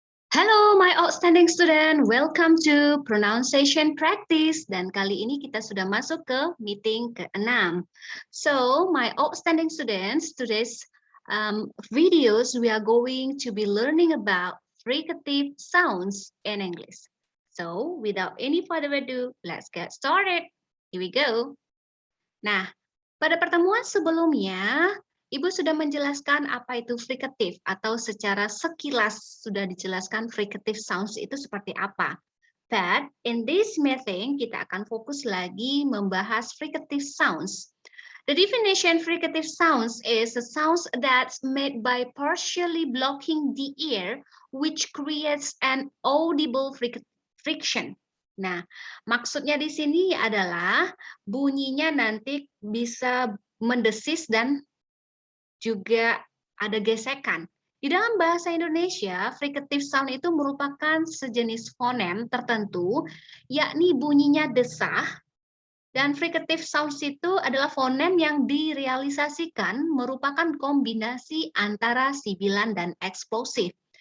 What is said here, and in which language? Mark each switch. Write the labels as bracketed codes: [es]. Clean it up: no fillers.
[en] Hello, my outstanding student. Welcome to pronunciation practice. [id] Dan kali ini kita sudah masuk ke meeting ke-6. [en] So, my outstanding students, today's videos we are going to be learning about fricative sounds in English. So, without any further ado, let's get started. Here we go. [id] Nah, pada pertemuan sebelumnya, Ibu sudah menjelaskan apa itu fricative atau secara sekilas sudah dijelaskan fricative sounds itu seperti apa. [en] But in this meeting [id] kita akan fokus lagi membahas fricative sounds. [en] The definition fricative sounds is a sounds that's made by partially blocking the ear which creates an audible friction. [id] Nah, maksudnya di sini adalah bunyinya nanti bisa mendesis dan juga ada gesekan. Di dalam bahasa Indonesia, fricative sound itu merupakan sejenis fonem tertentu, yakni bunyinya desah, dan fricative sounds itu adalah fonem yang direalisasikan merupakan kombinasi antara sibilan dan eksplosif.